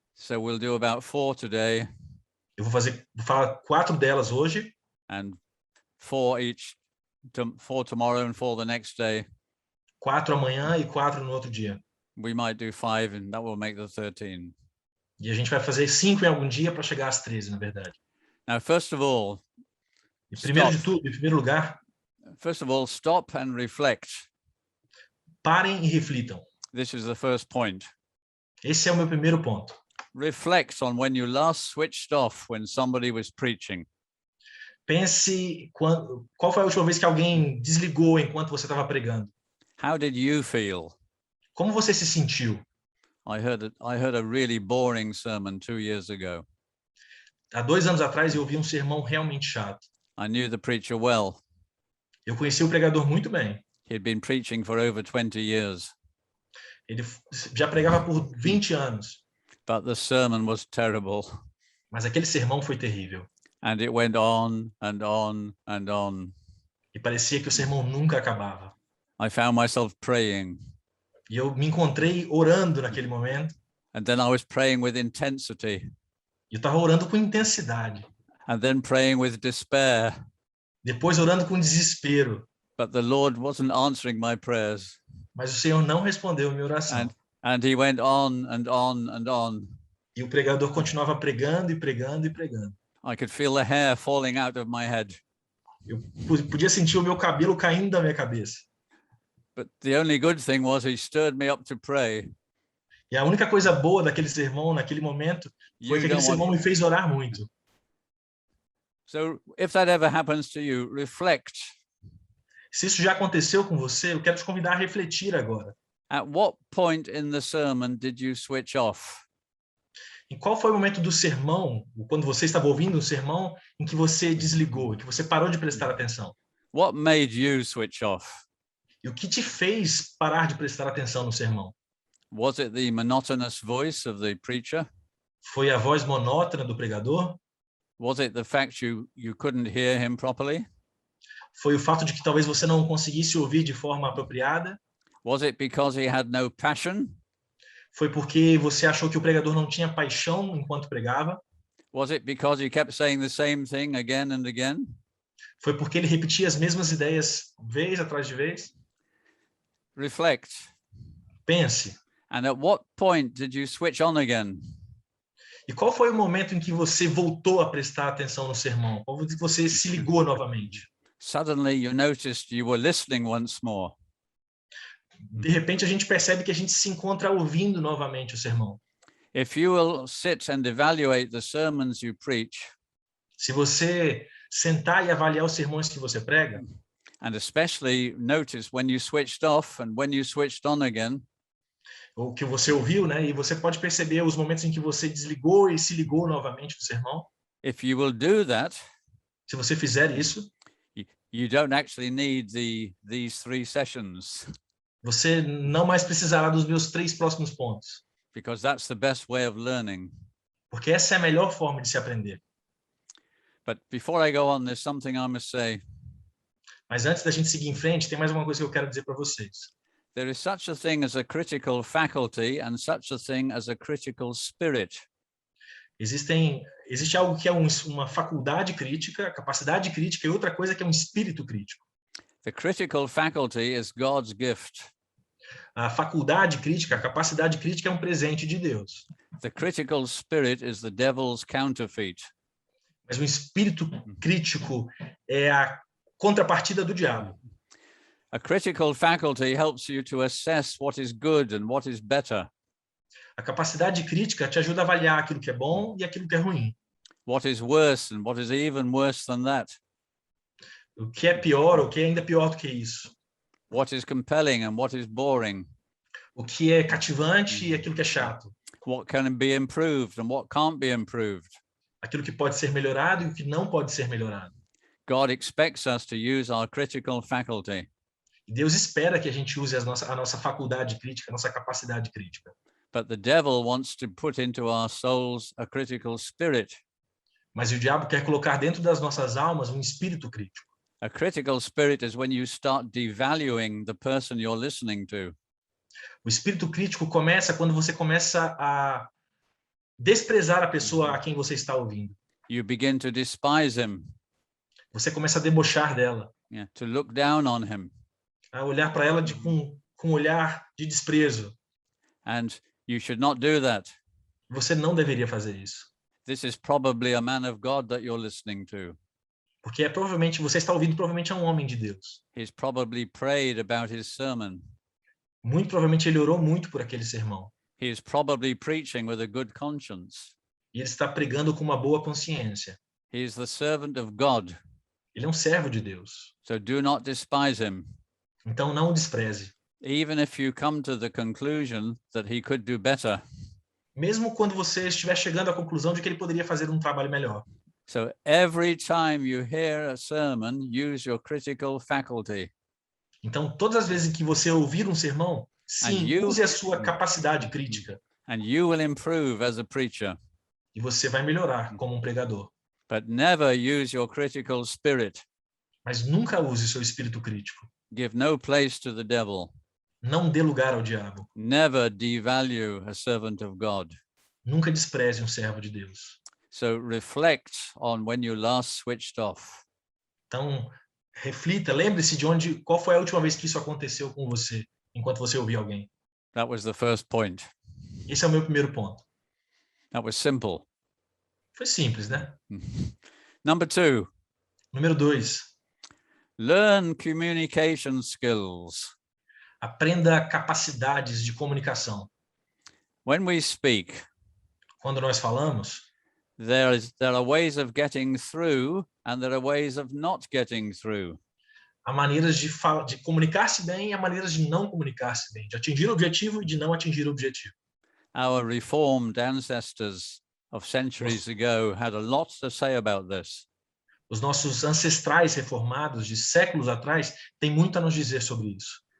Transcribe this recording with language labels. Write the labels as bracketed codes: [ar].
[en] So we'll do about 4 today. [pt] Eu vou falar 4 delas hoje. [en] And 4 tomorrow and 4 the next day. [pt] 4 amanhã e 4 no outro dia. [en] We might do 5 and that will make the 13. [pt] E a gente vai fazer 5 em algum dia para chegar às 13, na verdade. [en] Now, first of all, [pt] Primeiro de tudo, em primeiro lugar, [en] stop and reflect. [pt] Parem e reflitam. [en] This is the first point. [pt] Esse é o meu primeiro ponto. [en] reflect on when you last switched off when somebody was preaching. [pt] Pense qual foi a última vez que alguém desligou enquanto você estava pregando? [en] How did you feel? [pt] Como você se sentiu? [en] I heard a really boring sermon 2 years ago. [pt] Há 2 anos atrás eu ouvi um sermão realmente chato. [en] I knew the preacher well. [pt] Eu conheci o pregador muito bem. [en] He'd been preaching for over 20 years, [pt] Ele já pregava por 20 anos, [en] but the sermon was terrible. [pt] mas aquele sermão foi terrível. [en] And it went on and on and on. [pt] E parecia que o sermão nunca acabava. [en] I found myself praying, [pt] E eu me encontrei orando naquele momento. [en] and then I was praying with intensity, [pt] E eu estava orando com intensidade. [en] and then praying with despair. [pt] Depois orando com desespero. [en] But the Lord wasn't answering my prayers. [pt] Mas o Senhor não respondeu a minha oração. [en] And he went on and on and on. [pt] E o pregador continuava pregando e pregando e pregando. [en] I could feel the hair falling out of my head. [pt] Eu podia sentir o meu cabelo caindo da minha cabeça. [en] But the only good thing was he stirred me up to pray. [pt] E a única coisa boa daquele sermão, naquele momento, foi [en] You [pt] que aquele [en] don't [pt] sermão [en] want... [pt] me fez orar muito. [en] So if that ever happens to you, reflect. [pt] Se isso já aconteceu com você, eu quero te convidar a refletir agora. [en] At what point in the sermon did you switch off? [pt] Em qual foi o momento do sermão, quando você estava ouvindo o sermão, em que você desligou, que você parou de prestar atenção? [en] What made you switch off? [pt] E o que te fez parar de prestar atenção no sermão? [en] Was it the monotonous voice of the preacher? [pt] Foi a voz monótona do pregador? [en] Was it the fact you couldn't hear him properly? [pt] Foi o fato de que talvez você não conseguisse ouvir de forma apropriada? [en] Was it because he had no passion? [pt] Foi porque você achou que o pregador não tinha paixão enquanto pregava? [en] Was it because he kept saying the same thing again and again? [pt] Foi porque ele repetia as mesmas ideias vez atrás de vez? [en] Reflect. [pt] Pense. [en] And at what point did you switch on again? [pt] E qual foi o momento em que você voltou a prestar atenção no sermão? Quando você se ligou novamente? [en] Suddenly you noticed you were listening once more. [pt] De repente a gente percebe que a gente se encontra ouvindo novamente o sermão. [en] If you will sit and evaluate the sermons you preach, [pt] Se você sentar e avaliar os sermões que você prega, [en] and especially notice when you switched off and when you switched on again, [pt] o que você ouviu, né? E você pode perceber os momentos em que você desligou e se ligou novamente no sermão. [en] if you will do that, [pt] Se você fizer isso, [en] you don't actually need these 3 sessions, [pt] você não mais precisará dos meus 3 próximos pontos, [en] because that's the best way of learning. [pt] porque essa é a melhor forma de se aprender. [en] But before I go on, there's something I must say. [pt] Mas antes da gente seguir em frente, tem mais uma coisa que eu quero dizer para vocês. [en] There is such a thing as a critical faculty and such a thing as a critical spirit. [pt] Existe algo que é uma faculdade crítica, capacidade crítica, e outra coisa que é um espírito crítico. [en] The critical faculty is God's gift. [pt] A faculdade crítica, a capacidade crítica é um presente de Deus. [en] The critical spirit is the devil's counterfeit. [pt] Mas o espírito crítico é a contrapartida do diabo. [en] A critical faculty helps you to assess what is good and what is better, [pt] A capacidade crítica te ajuda a avaliar aquilo que é bom e aquilo que é ruim. [en] what is worse and what is even worse than that, [pt] O que é pior, o que é ainda pior do que isso. [en] what is compelling and what is boring, [pt] O que é cativante e aquilo que é chato. [en] what can be improved and what can't be improved. [pt] Aquilo que pode ser melhorado e o que não pode ser melhorado. [en] God expects us to use our critical faculty, [pt] E Deus espera que a gente use a nossa faculdade crítica, a nossa capacidade crítica. [en] but the devil wants to put into our souls a critical spirit. [pt] Mas o diabo quer colocar dentro das nossas almas um espírito crítico. [en] A critical spirit is when you start devaluing the person you're listening to. [pt] O espírito crítico começa quando você começa a desprezar a pessoa a quem você está ouvindo. [en] You begin to despise him, [pt] Você começa a debochar dela, [en] to look down on him, [pt] a olhar para ela com um olhar de desprezo. [en] and you should not do that. [pt] Você não deveria fazer isso. [en] This is probably a man of God that you're listening to. [pt] Porque provavelmente você está ouvindo provavelmente a um homem de Deus. [en] He's probably prayed about his sermon. [pt] Muito provavelmente ele orou muito por aquele sermão. [en] he is probably preaching with a good conscience. [pt] E ele está pregando com uma boa consciência. [en] He is the servant of God, [pt] Ele é um servo de Deus. [en] so do not despise him. [pt] Então não o despreze. [en] Even if you come to the conclusion that he could do better. [pt] Mesmo quando você estiver chegando à conclusão de que ele poderia fazer um trabalho melhor. [en] So every time you hear a sermon, use your critical faculty. [pt] Então, todas as vezes que você ouvir um sermão, sim, [en] And you- [pt] use a sua capacidade crítica. [en] And you will improve as a preacher, [pt] E você vai melhorar como um pregador. [en] but never use your critical spirit. [pt] Mas nunca use o seu espírito crítico. [en] Give no place to the devil. [pt] Não dê lugar ao diabo. [en] Never devalue a servant of God. [pt] Nunca despreze um servo de Deus. [en] So reflect on when you last switched off. [pt] Então, reflita, lembre-se qual foi a última vez que isso aconteceu com você, enquanto você ouvia alguém. [en] That was the first point. [pt] Esse é o meu primeiro ponto. [en] That was simple. [pt] Foi simples, né? [en] Number 2, [pt] Número 2, [en] learn communication skills. [pt] aprenda capacidades de comunicação. [en] When we speak, [pt] Quando nós falamos, [en] there are ways of getting through and there are ways of not getting through. [pt] há maneiras de comunicar-se bem e há maneiras de não comunicar-se bem, de atingir o objetivo e de não atingir o objetivo. [en] Our reformed ancestors of centuries ago had a lot to say about this. [pt] Os nossos ancestrais reformados de séculos atrás têm muito a nos dizer sobre isso.